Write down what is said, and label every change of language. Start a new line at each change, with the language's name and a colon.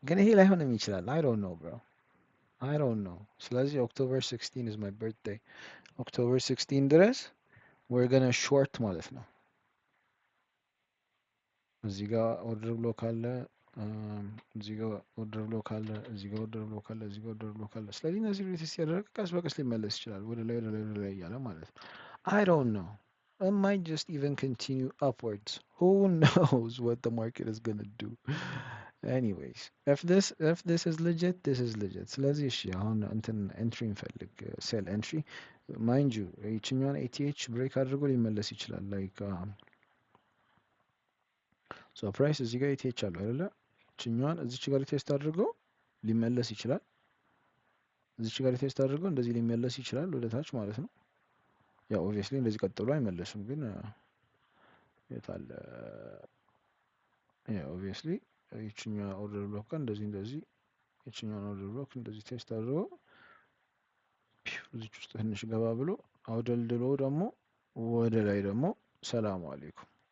Amharic: ግን ይሄ ላይሆንም ይችላል።
English: I don't know, bro. I don't know. ስለዚህ October 16 is my birthday.
Amharic: October 16 ድረስ
English: we're gonna short
Amharic: ማለት ነው። እዚህ ጋር ኦርደር ብሎክ አለ፣ እዚህ ጋር ኦርደር ብሎክ አለ፣ እዚህ ጋር ኦርደር ብሎክ አለ፣ እዚህ ጋር ኦርደር ብሎክ አለ። ስለዚህ እነዚህ ሪቴስት ያደረገ ቀስ በቀስ ሊመለስ ይችላል ወደ ላይ ወደ ላይ ወደ ላይ እያለ ማለት ነው።
English: I don't know. It might just even continue upwards. Who knows what the market is gonna do? Anyways, if this is legit, this is legit.
Amharic: ስለዚህ እሺ አሁን እንትን ኤንትሪ እንፈልግ፣ ሴል ኤንትሪ
English: ማይንድ ዩ
Amharic: ይችኛውን ኤቲኤች ብሬክ አድርጎ ሊመለስ ይችላል። ላይክ ሶ ፕራይስ እዚህ ጋር ኤቲኤች አለው አይደለ? ይችኛዋን እዚች ጋር ቴስት አድርጎ ሊመለስ ይችላል። እዚች ጋር ቴስት አድርጎ እንደዚህ ሊመለስ ይችላል ወደ ታች ማለት ነው። ያው ኦብቪየስሊ እንደዚህ ቀጥሎ አይመለስም፣ ግን የታለ ያው ኦብቪየስሊ ይችኛዋ ኦርደር ብሎክ ጋር እንደዚህ ይችኛዋን ኦርደር ብሎክ እንደዚህ ቴስት አድርጎ እዚች ውስጥ ትንሽ ገባ ብሎ አውደልድሎ ደግሞ ወደ ላይ ደግሞ ሰላም አለይኩም